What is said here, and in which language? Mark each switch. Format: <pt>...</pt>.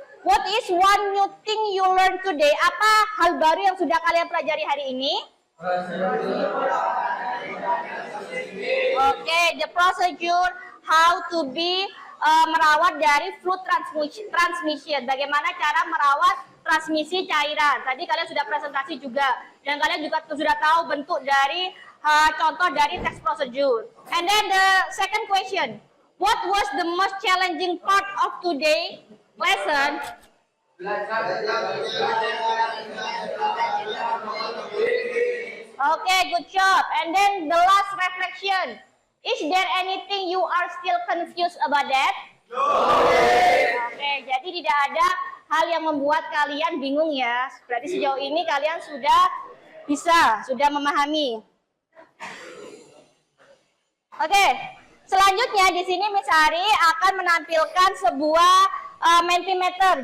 <en>What is one new thing you learn today?</en> <id>Apa hal baru yang sudah kalian pelajari hari ini?</id> <en>Oke, the procedure how to be</en> <id>merawat dari</id> <en>fluid transmission.</en> <id>Bagaimana cara merawat transmisi cairan? Tadi kalian sudah presentasi juga, dan kalian juga sudah tahu bentuk dari contoh dari text procedure.</id> <en>And then the second question, what was the most challenging part of today lesson? Okay, good job. And then the last reflection. Is there anything you are still confused about that? No.</en> <id>Oke, jadi tidak ada hal yang membuat kalian bingung ya. Berarti sejauh ini kalian sudah memahami. Oke, selanjutnya di sini Miss Ari akan menampilkan sebuah Mentimeter.</id>